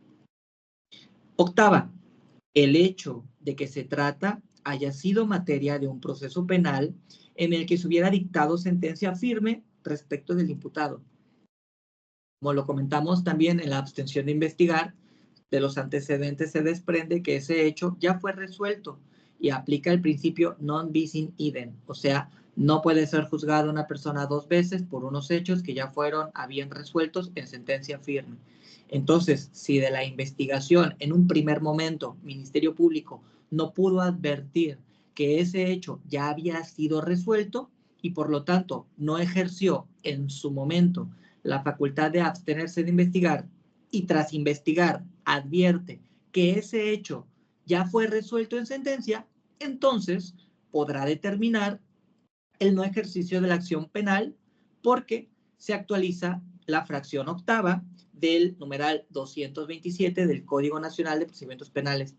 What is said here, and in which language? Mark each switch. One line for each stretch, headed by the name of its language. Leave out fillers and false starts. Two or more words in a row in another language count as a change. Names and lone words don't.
Spanish: Octava, el hecho de que se trata haya sido materia de un proceso penal en el que se hubiera dictado sentencia firme respecto del imputado. Como lo comentamos también en la abstención de investigar, de los antecedentes se desprende que ese hecho ya fue resuelto y aplica el principio
Latin: non bis in idem,
Spanish: o sea, no puede ser juzgada una persona dos veces por unos hechos que ya fueron a bien resueltos en sentencia firme. Entonces, si de la investigación en un primer momento Ministerio Público no pudo advertir que ese hecho ya había sido resuelto y por lo tanto no ejerció en su momento la facultad de abstenerse de investigar y tras investigar advierte que ese hecho ya fue resuelto en sentencia, entonces podrá determinar el no ejercicio de la acción penal porque se actualiza la fracción octava del numeral 227 del Código Nacional de Procedimientos Penales.